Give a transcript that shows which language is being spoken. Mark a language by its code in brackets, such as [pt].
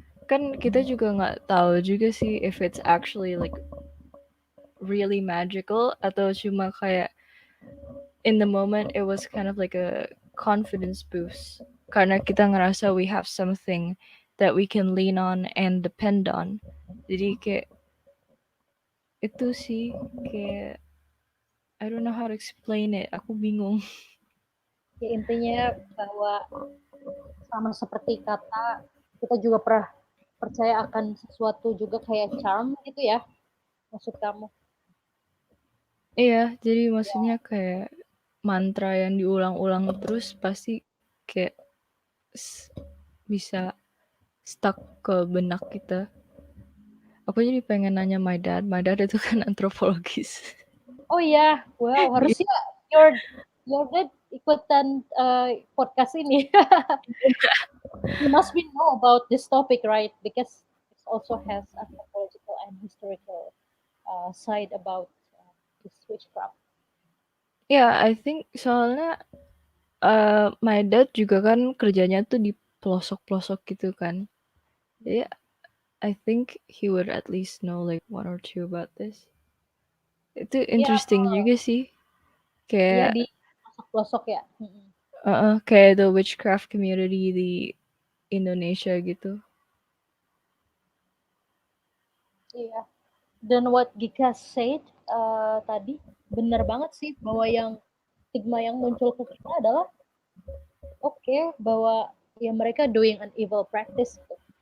[id] Kan kita juga nggak tahu juga sih [en] if it's actually like really magical [id] atau cuma kayak [en] in the moment it was kind of like a confidence boost [id] karena kita ngerasa [en] we have something that we can lean on and depend on. [id] Jadi kayak itu sih kayak [en] I don't know how to explain it. [id] Aku bingung. Ya, intinya bahwa sama seperti kata, kita juga pernah percaya akan sesuatu juga kayak charm gitu ya, maksud kamu? Iya, jadi maksudnya kayak mantra yang diulang-ulang terus pasti kayak bisa stuck ke benak kita. Aku jadi pengen nanya [en] my dad. My dad [id] itu kan antropologis. Oh iya, wow, harusnya [en] your dad [id] ikutan podcast ini. [en] You must be know about this topic, right? Because it also has anthropological and historical side about this witchcraft. Yeah, I think [id] soalnya [en] my dad [id] juga kan kerjanya tuh di pelosok-pelosok gitu kan. [en] Jadi I think he would at least know like one or two about this. [id] Itu interesting juga sih. Iya, di pelosok-pelosok ya. kayak [en] the witchcraft community [id] di Indonesia gitu. Iya. Dan [en] what Gika said [id] tadi benar banget sih, bahwa yang stigma yang muncul ke kita adalah bahwa ya mereka [en] doing an evil practice [id] gitu.